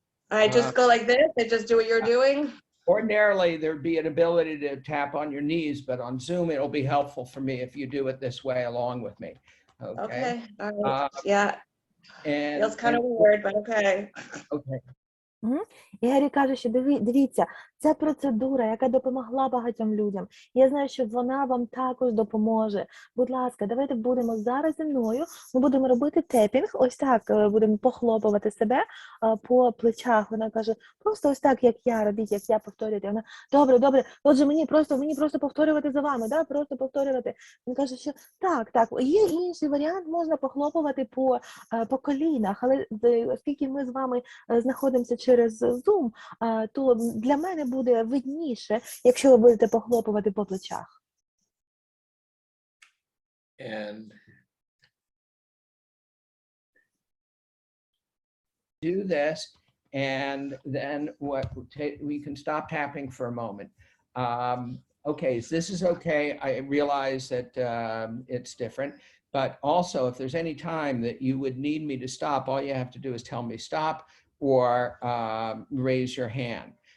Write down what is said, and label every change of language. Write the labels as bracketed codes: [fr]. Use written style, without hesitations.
[en] I just go like this and just do what you're doing? Ordinarily, there'd be an ability to tap on your knees, but on Zoom, it'll be helpful for me if you do it this way along with me, okay? All right. Yeah. And Feels kind of weird, but okay. Okay. [uk] І Гері каже, що дивіться, це процедура, яка допомогла багатьом людям. Я знаю, що вона вам також допоможе. Будь ласка, давайте будемо зараз зі мною, ми будемо робити тепінг, ось так, будемо похлопувати себе по плечах. Вона каже, просто ось так, як я, робіть, як я, повторюйте. Вона, добре, отже, мені просто повторювати за вами, просто повторювати. Він каже, що так, є інший варіант, можна похлопувати по колінах, але оскільки ми з вами знаходимося через Zoom, то для мене буде видніше, якщо ви будете похлопувати по плечах. [en] And do this, and then we can stop tapping for a moment. Okay, so this is okay. I realize that it's different, but also if there's any time that you would need me to stop, all you have to do is tell me stop or raise your hand.